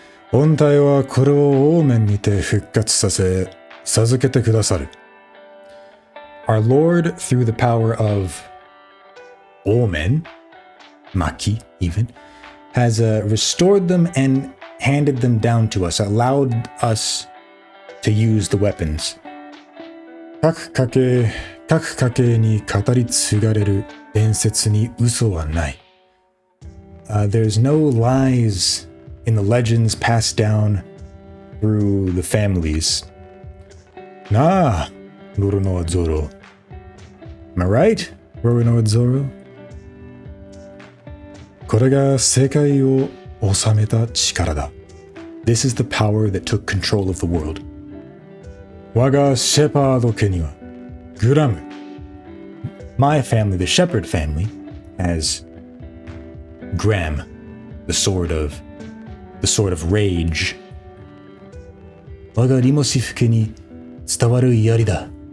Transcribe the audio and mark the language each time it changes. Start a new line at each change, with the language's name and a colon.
Japanese: 本体はこれをオーメンにて復活させ、授けてくださる。
English: Our Lord, through the power of Omen, Maki even, has restored them and handed them down to us, allowed us to use the weapons.
Japanese: 各家系に語り継がれる伝説に嘘はない。
English: There's no lies in the legends passed down through the families.
Japanese: なあ、Roronoa Zoro.
English: Am I right, Roronoa Zoro?
Japanese: これが世界を治めた力だ。
English: This is the power that took control of the world.
Japanese: 我がシェパード家にはグラム。
English: My family, the shepherd family, has Gram, the sword of rage.
Japanese: 我がリモシフ家に伝わる槍だ。